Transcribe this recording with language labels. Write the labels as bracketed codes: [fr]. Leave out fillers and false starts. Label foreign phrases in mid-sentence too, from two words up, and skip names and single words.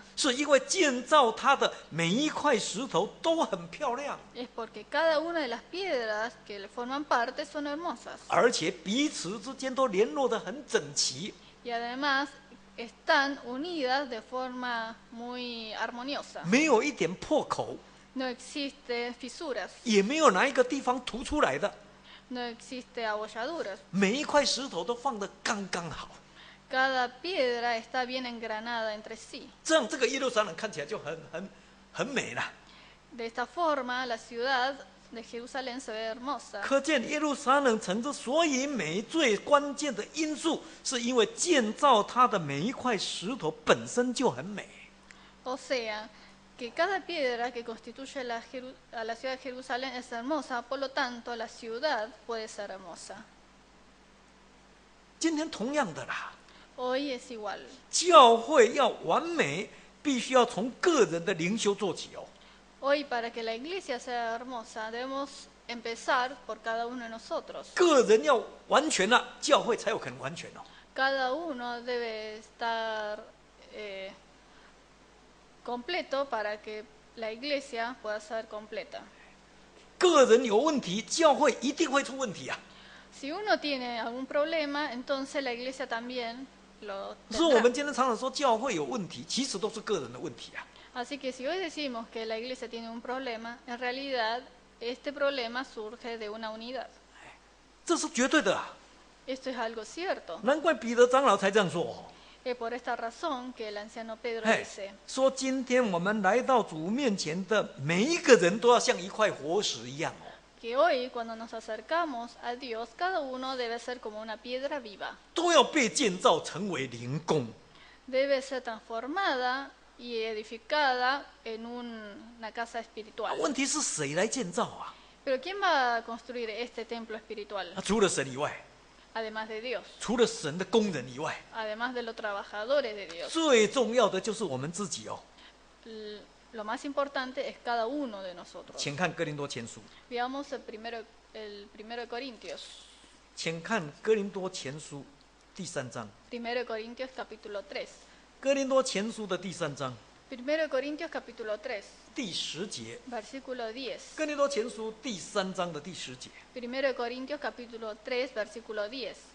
[zh] 是因为建造它的每一块石头都很漂亮， [es] Es porque cada una de las piedras que le forman parte son hermosas [zh] 而且彼此之间都联络得很整齐。 [es] y además están unidas de forma muy armoniosa. [zh] 没有一点破口， [es] No existen fisuras, [zh] 也没有哪一个地方凸出来的， [es] no existen abolladuras. [zh] 每一块石头都放得刚刚好， [es] Cada piedra está bien engranada entre sí. [zh] 这样这个耶路撒冷看起来就很美了。 [es] De esta forma, la ciudad de Jerusalén se ve hermosa. [zh] 可见耶路撒冷城之所以美，最关键的因素是因为建造它的每一块石头本身就很美。 [es] O sea, que cada piedra que constituye a la ciudad de Jerusalén es hermosa, por lo tanto, la ciudad puede ser hermosa. [zh] 今天同样的啦， [es] Hoy es igual. [zh] 教会要完美，必须要从个人的灵修做起哦。 [es] Hoy, para que la iglesia sea hermosa, debemos empezar por cada uno de nosotros. [zh] 个人要完全了，教会才有可能完全哦。 [es] Cada uno debe estar completo para que la iglesia pueda ser completa. [zh] 个人有问题，教会一定会出问题啊。 [es] Si uno tiene algún problema, entonces la iglesia también lo [zh] 所以我们 [es] tendrá. [zh] 今天常常说教会有问题，其实都是个人的问题啊。 [es] Así que si hoy decimos que la iglesia tiene un problema, en realidad este problema surge de una unidad. [zh] 这是绝对的啊， [es] Esto es algo cierto. [zh] 难怪彼得长老才这样说哦。 [es] Es por esta razón que el anciano Pedro 嘿 dice, [zh] 说今天我们来到主面前的每一个人都要像一块活石一样哦， [es] que hoy cuando nos acercamos a Dios, cada uno debe ser como una piedra viva. [zh] 都要被建造成为灵宫。 [es] Debe ser transformada y edificada en una casa espiritual. [zh] 问题是谁来建造啊？ [es] Pero ¿quién va a construir este templo espiritual? [zh] 除了神以外， [es] Además de Dios, [zh] 除了神的工人以外， [es] además de los trabajadores de Dios. [zh] 最重要的就是我们自己哦。 [es] Lo más importante es cada uno de nosotros. [zh] 请看哥林多前书， [es] Veamos el primero de Corintios. [zh] 请看哥林多前书第3章。 [es] Primero de Corintios capítulo 3. [zh] 哥林多前书的第3章 [es] Primero de Corintios capítulo 3, [zh] 第10节。 [es] versículo 10. [zh] 哥林多前书第3章的第10节。 [es] Primero de Corintios capítulo 3, versículo 10.